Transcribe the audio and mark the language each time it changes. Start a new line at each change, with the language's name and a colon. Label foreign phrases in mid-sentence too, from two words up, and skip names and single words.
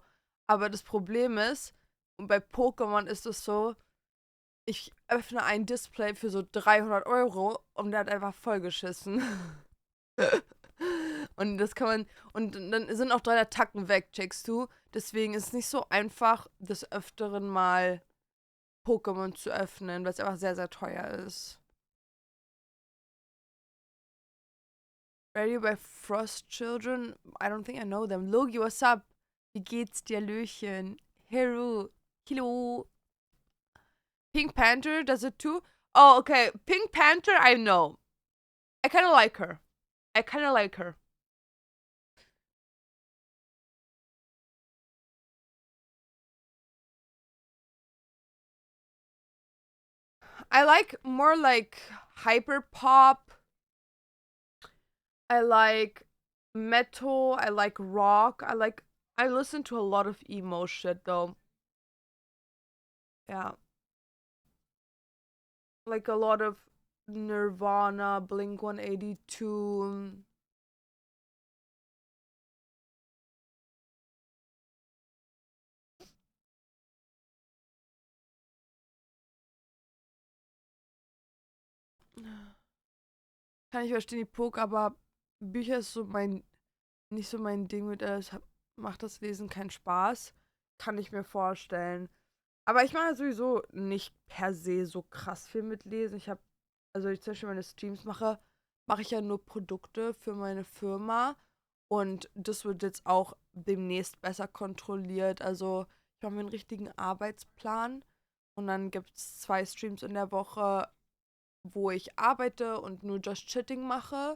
German: Aber das Problem ist, und bei Pokémon ist es so, ich öffne ein Display für so 300 € und der hat einfach vollgeschissen. Und das kann man. Und dann sind auch 3 Attacken weg, checkst du? Deswegen ist es nicht so einfach, des Öfteren mal Pokémon zu öffnen, weil es einfach sehr, sehr teuer ist.
English: Ready by Frost Children? I don't think I know them. Logi, what's up?
German: Wie geht's dir, Löchen?
English: Hero. Hello. Pink Panther, does it too? Oh, okay. Pink Panther, I know. I kind of like her. I like more like hyper pop. I like metal. I like rock. I listen to a lot of emo shit though. Yeah. Like a lot of Nirvana, Blink 182.
German: Kann ich verstehen, die Poke, aber Bücher ist so nicht so mein Ding mit, macht das Lesen keinen Spaß. Kann ich mir vorstellen. Aber ich mache sowieso nicht per se so krass viel mit Lesen. Also ich zum Beispiel meine Streams mache ich ja nur Produkte für meine Firma. Und das wird jetzt auch demnächst besser kontrolliert. Also ich mache mir einen richtigen Arbeitsplan. Und dann gibt es 2 Streams in der Woche, wo ich arbeite und nur Just Chatting mache.